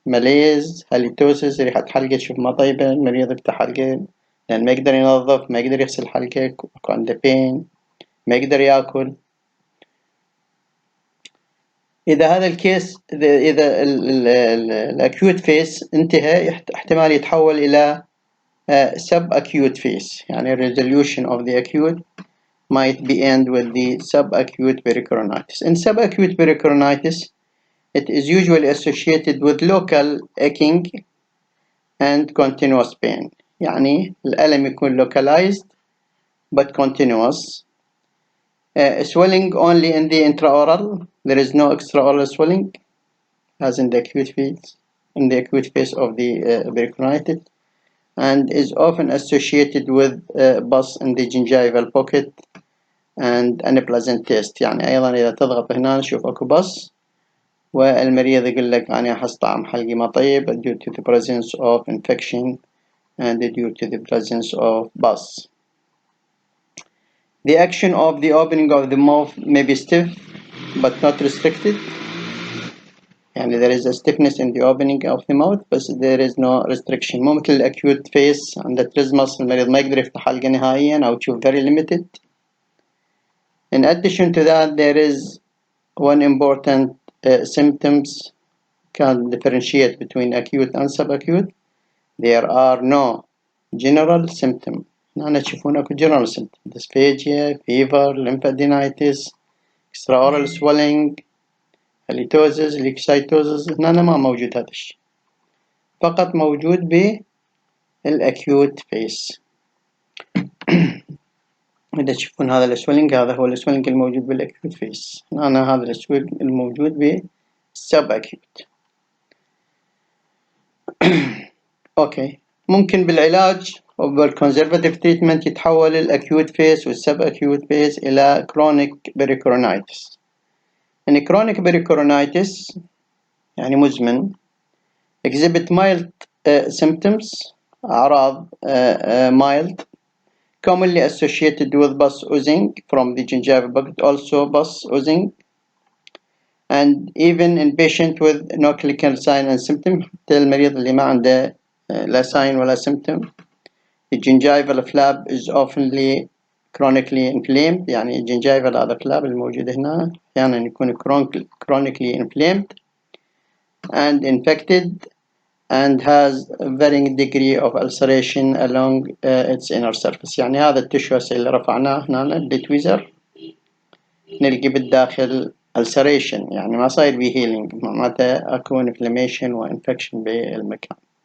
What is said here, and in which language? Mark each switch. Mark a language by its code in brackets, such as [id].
[ar] malaise, halitosis, ريحة حلقة تشوف ما طيبة، المريض يفتح حلقة لأن ما يقدر ينظف، ما يقدر يغسل حلقة، عنده pain، ما يقدر يأكل. إذا هذا الكيس، إذا الأكيوت فيس انتهى، احتمال يتحول إلى sub-acute phase، يعني [en] resolution of the acute might be end with the subacute pericoronitis. In subacute pericoronitis, it is usually associated with local aching and continuous pain. [ar] يعني الألم يكون [en] localized but continuous. Swelling only in the intraoral. There is no extraoral swelling, as in the acute phase, of the pericoronitis, and is often associated with pus in the gingival pocket and unpleasant taste. [ar] يعني أيضا إذا تضغط هنا نشوف أكو pus، والمريض يقول لك أنا أحس طعم حلقي ما طيب [en] due to the presence of infection and due to the presence of pus. The action of the opening of the mouth may be stiff but not restricted. يعني there is a stiffness in the opening of the mouth but there is no restriction. [ar] مو مثل الأكيوت فيس عند التريزماس المريض ما يقدر يفتح حلقة نهائيا أو تشوف [en] very limited. In addition to that, there is one important symptoms can differentiate between acute and subacute. There are no general symptoms. [ar] هنا تشوفون اكو [en] general symptoms: dysphagia, fever, lymphadenitis, extraoral swelling, halitosis, leukocytosis. [ar] هنا ما موجود هذا الشيء، فقط موجود بالacute phase. إذا تشوفون هذا السويلنج، هذا هو السويلنج الموجود بالacute phase. هنا هذا السويلنج الموجود بالsubacute. اوكي، ممكن بالعلاج أو بالconservative treatment يتحول الacute phase والsubacute phase إلى chronic pericoronitis. [en] يعني chronic pericoronitis [ar] يعني مزمن [en] exhibit mild symptoms، أعراض mild, commonly associated with pus oozing from the gingival pocket, also pus oozing, and even in patient with no clinical sign and symptom. [ar] حتى المريض اللي ما عنده لا sign ولا symptom. [en] The gingival flap is oftenly chronically inflamed. [ar] يعني الجنجيفال هذا [en] flap [ar] الموجود هنا أحيانا يكون [en] chronically inflamed and infected and has a varying degree of ulceration along its inner surface. [ar] يعني هذا التشو اللي رفعناه هنا البتويزر نلقي بالداخل ulceration، يعني ما صاير بيه healing، معناته اكو inflammation و infection بالمكان.